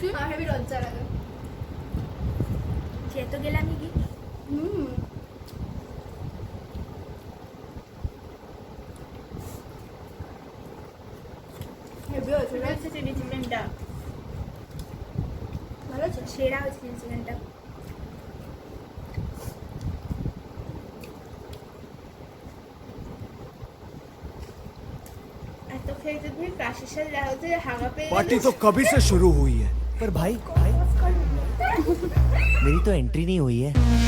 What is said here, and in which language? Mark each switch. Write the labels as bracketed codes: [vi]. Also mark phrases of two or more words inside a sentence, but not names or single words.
[bn] আমার হেবি লজ্জা লাগে, যেহেতু গেলাম কি। হেবি হচ্ছে চিলি চিকেনটা, ভালো হচ্ছে, সেরা হচ্ছে চিলি চিকেনটা। [hi] पार्टी तो कभी से शुरू हुई है, पर भाई मेरी तो एंट्री नहीं हुई है।